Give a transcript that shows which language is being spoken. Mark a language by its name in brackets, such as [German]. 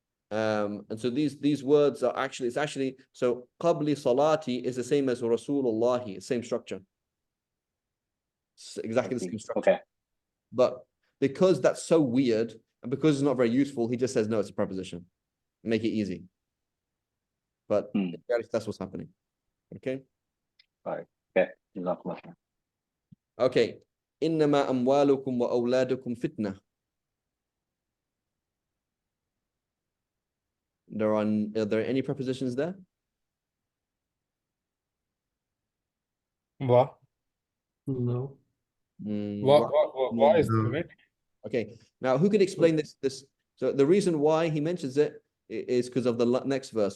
[English] And so these words are actually, it's actually, so qabli salati is the same as Rasulullahi, same structure. It's exactly the same structure. Okay. But because that's so weird, and because it's not very useful, he just says, no, it's a preposition. Make it easy. But in reality, that's what's happening. Okay? All right. Okay. Okay. [Arabic] إنما أموالكم وأولادكم فتنة. [English] Are there any prepositions there? Wa. No. Wa is correct. Okay. Now, who could explain this? So the reason why he mentions it is because of the next verse.